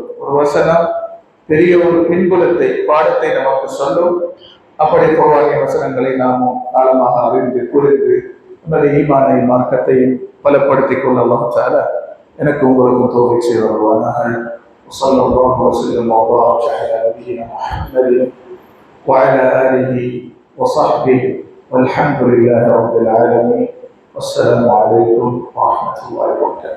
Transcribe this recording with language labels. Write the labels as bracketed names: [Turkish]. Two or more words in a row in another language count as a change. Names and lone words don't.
[Tamil] ஒரு வசனம் பெரிய ஒரு பின்புலத்தை பாடத்தை நமக்கு சொல்லும். அப்படி குர்ஆனிய வசனங்களை நாமும் ஆழமாக அறிந்து புரிந்து நமது ஈமானை மார்க்கத்தையும் பலப்படுத்திக் கொள்ள [Arabic] الله تعالى [Tamil] எனக்கு உங்களுக்கும் தௌஃபீக் செய்து வருவானாக. [Arabic] صلى الله عليه وسلم على نبينا محمد وعلى آله وصحبه والحمد لله رب العالمين. والسلام عليكم ورحمة الله وبركاته.